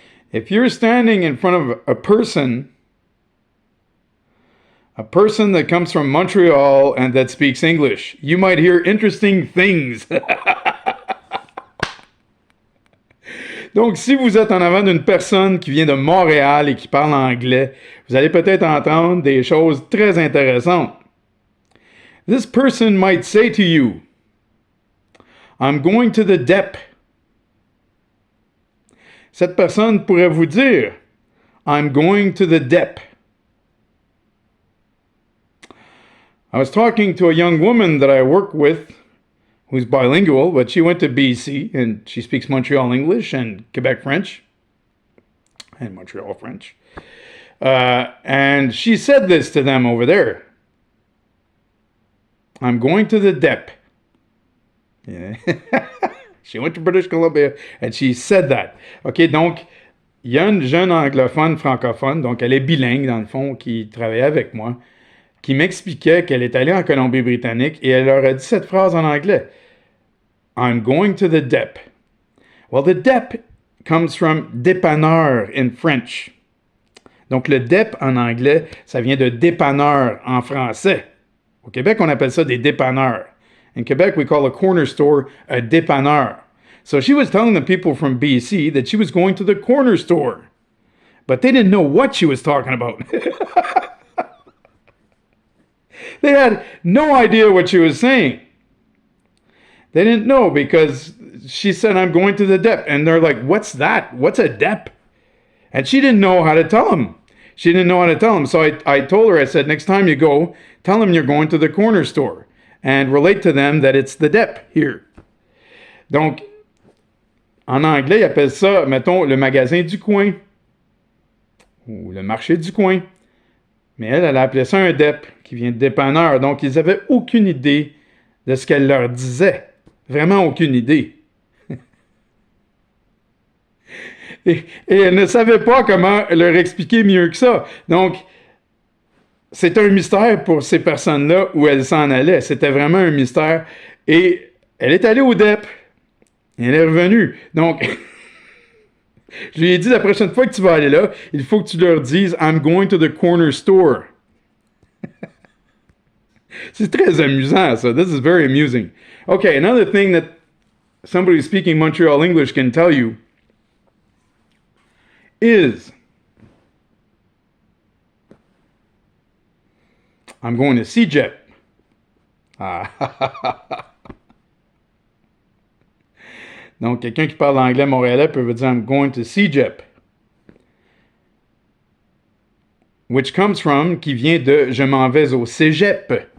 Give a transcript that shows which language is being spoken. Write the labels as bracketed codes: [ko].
[en] If you're standing in front of a person that comes from Montreal and that speaks English, you might hear interesting things. [fr] Donc, si vous êtes en avant d'une personne qui vient de Montréal et qui parle anglais, vous allez peut-être entendre des choses très intéressantes. [en] This person might say to you, I'm going to the DEP. [fr] Cette personne pourrait vous dire, [en] I'm going to the DEP. I was talking to a young woman that I work with who's bilingual, but she went to BC, and she speaks Montreal English and Quebec French, and Montreal French. And she said this to them over there. I'm going to the DEP. Yeah. She went to British Columbia, and she said that. [fr] OK, donc, il y a une jeune anglophone francophone, donc elle est bilingue, dans le fond, qui travaillait avec moi, qui m'expliquait qu'elle est allée en Colombie-Britannique, et elle leur a dit cette phrase en anglais. [en] I'm going to the DEP. Well, the DEP comes from dépanneur in French. [fr] Donc, le dep en anglais, ça vient de dépanneur en français. Au Québec, on appelle ça des dépanneurs. [en] In Quebec, we call a corner store a dépanneur. So she was telling the people from BC that she was going to the corner store. But they didn't know what she was talking about. They had no idea what she was saying. They didn't know because she said, I'm going to the dep. And they're like, what's that? What's a dep? And she didn't know how to tell them. She didn't know how to tell them. So I told her, I said, next time you go, tell them you're going to the corner store and relate to them that it's the dep here. [fr] Donc, en anglais, ils appellent ça, mettons, le magasin du coin ou le marché du coin. Mais elle appelait ça un dep, qui vient de dépanneur. Donc, ils n'avaient aucune idée de ce qu'elle leur disait. Vraiment aucune idée. Et elle ne savait pas comment leur expliquer mieux que ça. Donc, c'est un mystère pour ces personnes-là où elles s'en allaient. C'était vraiment un mystère. Et elle est allée au DEP. Et elle est revenue. Donc, je lui ai dit, la prochaine fois que tu vas aller là, il faut que tu leur dises « [en] I'm going to the corner store ». [fr] C'est très amusant, ça. [en] This is very amusing. Okay, another thing that somebody speaking Montreal English can tell you is I'm going to CEGEP. [fr] Donc, quelqu'un qui parle anglais montréalais peut dire [en] I'm going to CEGEP. Which comes from, [fr] qui vient de je m'en vais au cégep.